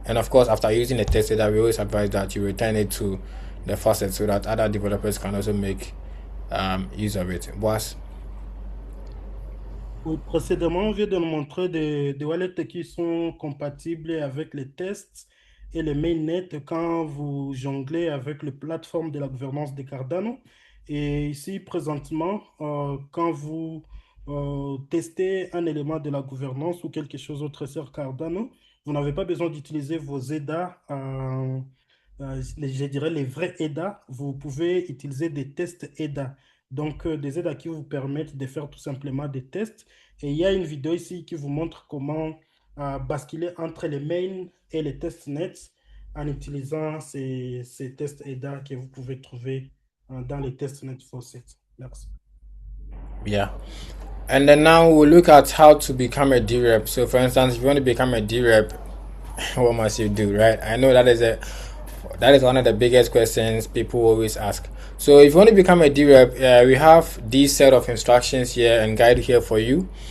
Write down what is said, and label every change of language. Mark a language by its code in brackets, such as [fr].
[en] And of course, after using the test ADA, we always advise that you return it to the faucet so that other developers can also make use of it. Boss. [fr] Oui, précédemment, on vient de nous montrer des wallets qui sont compatibles avec les tests et les mainnets quand vous jonglez avec les plateformes de la gouvernance de Cardano. Et ici, présentement, quand vous testez un élément de la gouvernance ou quelque chose autre sur Cardano, vous n'avez pas besoin d'utiliser vos EDA, je dirais les vrais EDA. Vous pouvez utiliser des tests EDA. Donc, des aides qui vous permettent de faire tout simplement des tests. Et il y a une vidéo ici qui vous montre comment basculer entre les mains et les testnets en utilisant ces tests ADA que vous pouvez trouver dans les testnet faucets. Merci. [en] Yeah. And then now we'll look at how to become a DRep. So for instance, if you want to become a DRep, what must you do, right? I know that is one of the biggest questions people always ask. So if you want to become a DRep, we have this set of instructions here and guide here for you.